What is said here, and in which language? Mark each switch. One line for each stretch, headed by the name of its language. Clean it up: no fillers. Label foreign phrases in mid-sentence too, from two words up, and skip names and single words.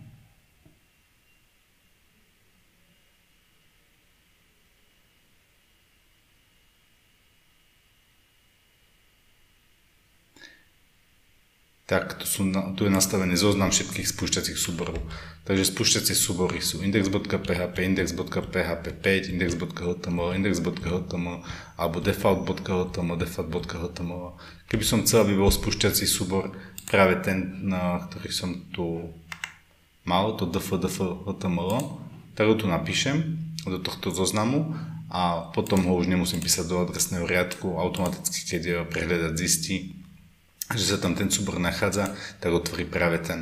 Slovak: Tak tu je nastavený zoznam všetkých spúšťacích súborov. Takže spúšťacie súbory sú index.php, index.php5, index.html, index.html alebo default.html, default.html. Keby som chcel, aby bol spúšťací súbor práve ten, ktorý som tu mal, to df.html, tak ho tu napíšem do tohto zoznamu a potom ho už nemusím písať do adresného riadku, automaticky keď prehľadať zistí, že sa tam ten súbor nachádza, tak otvorí práve ten.